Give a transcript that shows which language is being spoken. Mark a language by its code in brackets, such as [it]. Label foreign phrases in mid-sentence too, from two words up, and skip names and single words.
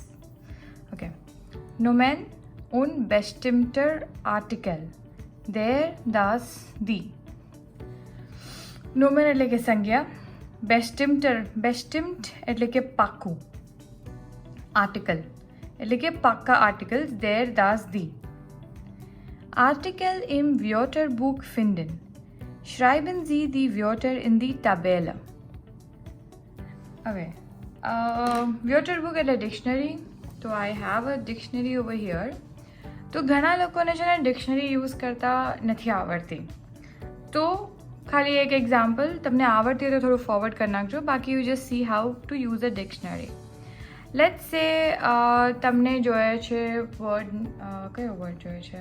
[de] Okay, Nomen und bestimmter Artikel der das die. [gu] નોમેન એટલે કે સંજ્ઞા, બેસ્ટિમ્ટ એટલે કે પાક્કું, આર્ટિકલ એટલે કે પાક્કા આર્ટિકલ, [de] der das die. Artikel im Wörterbuch finden. Schreiben Sie die Wörter in die Tabelle. [gu] હવે Wörterbuch એટલે ડિક્શનરી. [en] તો I have a dictionary over here. [gu] તો ઘણા લોકોને છે ને ડિક્શનરી યુઝ કરતા નથી આવડતી. તો ખાલી એક એક્ઝામ્પલ, તમને આવડતી હોય તો થોડું ફોરવર્ડ કરી નાખજો. [en] બાકી you just see how to use a dictionary. let's say [gu] તમને જોઈએ છે વર્ડ, કયો વર્ડ જોઈએ છે?